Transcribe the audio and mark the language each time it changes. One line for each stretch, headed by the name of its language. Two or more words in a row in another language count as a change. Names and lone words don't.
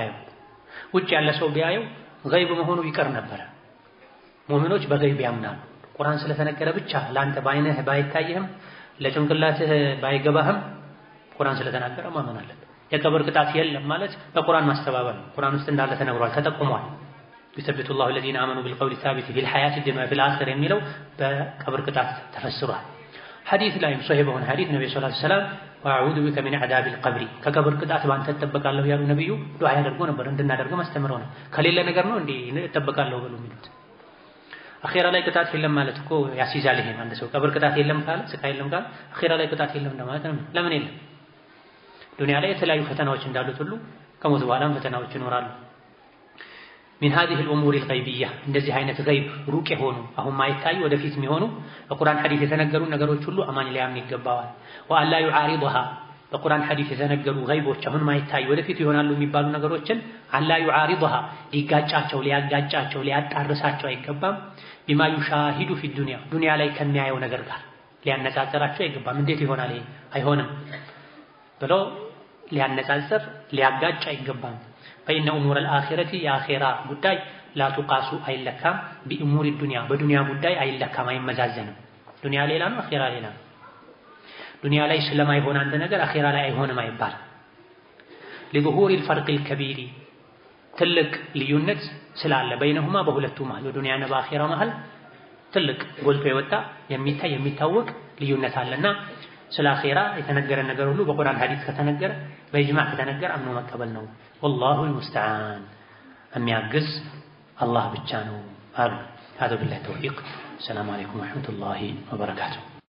Amharic: አያየው። ውጭ ያለ ሰው ቢያየው ገይብ መሆኑ ይቀር ነበር። ሙእሚኖች በገይብ ያምናሉ። ቁርአን ስለተነገረ ብቻ ለአንተ ባይነህ ባይታየህም ለጭንቅላትህ ባይገባህም ቁርአን ስለተናገረ ማመን አለብህ። የቀብር ቅጣት የለም ማለት በቁርአን ማስተባበል ነው። ቁርአን ውስጥ እንዳለ ተነግሯል፣ ተጠቁሟል።
Arabic: يثبت الله الذين آمنوا بالقول الثابت في الحياة الدنيا وفي الآخرة
Amharic: የሚለው በቀብር ቅጣት ተፈስሯል። ሐዲስ ላይም ሶሂህ በሆነ ሐዲስ ነብዩ
Arabic: صلى الله عليه وسلم وأعوذ بك من عذاب القبر
Amharic: ከቀብር ቅጣት ባንተ እጠበቃለሁ ያሉ ነብዩ ዱዓ ያደርጉ ነበር። እንድናደርገው ማስተምረው ነው። ከሌለ ነገር ነው እንዴ እጠበቃለሁ ብሎ የሚሉት? አኺራ ላይ ቅጣት የለም ማለት እኮ ያስይዛል። ይሄ አንድ ሰው ቀብር ቅጣት የለም ካለ ስቃይ የለም ካለ አኺራ ላይ ቅጣት የለም ማለት ነው። ለምን የለም? ዱንያ ላይ የተለያዩ ፈተናዎች እንዳሉት ሁሉ ከሞት በኋላም ፈተናዎች ይኖራሉ።
Arabic: من هذه الأمور الغيبية
Amharic: እንደዚህ አይነት ገይብ ሩቅ የሆኑ አሁን ማይታዩ ወደፊት የሚሆኑ በቁርአን ሐዲስ የተነገሩ ነገሮች ሁሉ አማኝ ሊያምን ይገባዋል።
Arabic: وألا يعارضها
Amharic: በቁርአን ሐዲስ የተነገሩ ገይቦች አሁን ማይታዩ ወደፊት ይሆናሉ የሚባሉ ነገሮችን
Arabic: ألا يعارضها
Amharic: ሊጋጫቸው ሊያጋጫቸው ሊያጣርሳቸው አይገባም።
Arabic: بما يشاهد في الدنيا
Amharic: ዱንያ ላይ ከሚያየው ነገር ጋር ሊያነጻጽራቸው አይገባም። እንዴት ይሆናል ይሄ አይሆንም ብሎ ሊያነጻጽር ሊያጋጭ አይገባም።
Arabic: فإن أمور الآخرة يا آخرة
Amharic: ጉዳይ
Arabic: لا تقاس
Amharic: አይለካም
Arabic: بأمور الدنيا
Amharic: በዱንያ ጉዳይ አይለካም አይመዛዘንም። ዱንያ ሌላ ነው፣ አኺራ ሌላ ነው። ዱንያ ላይ ስለማይሆን አንድ ነገር አኺራ ላይ አይሆንም አይባል።
Arabic: لظهور الفرق الكبير
Amharic: ትልቅ ልዩነት ስላለ በይነሁማ በሁለቱ መሃል በዱንያና በአኺራ መሃል ትልቅ ጎልቶ የወጣ የሚታይ የሚታወቅ ልዩነት አለና ስለ አኺራ የተነገረ ነገር ሁሉ በቁርአን ሐዲስ ከተነገረ በኢጅማዕ ከተነገረ አምኖ መቀበል ነው።
Arabic: والله المستعان
Amharic: የሚያግዝ አላህ ብቻ ነው አሉ።
Arabic: هذا بالله التوفيق. السلام عليكم ورحمة الله وبركاته.